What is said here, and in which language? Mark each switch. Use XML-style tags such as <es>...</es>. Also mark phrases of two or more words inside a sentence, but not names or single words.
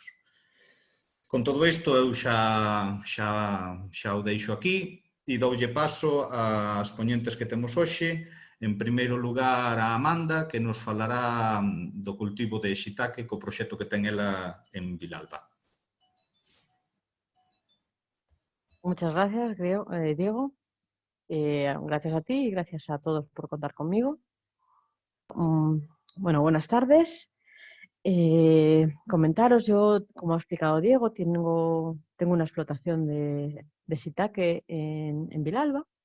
<gl>Con todo isto, eu xa o deixo aquí e doulle paso ás poñentes que temos hoxe. En primeiro lugar, a Amanda, que nos falará do cultivo de shiitake co proxecto que ten ela en Vilalba.</gl> <es>Muchas gracias, Diego. Gracias a ti y gracias a todos por contar conmigo. Bueno, buenas tardes. Comentaros, yo, como ha explicado Diego, tengo una explotación de shiitake en Vilalba.</es>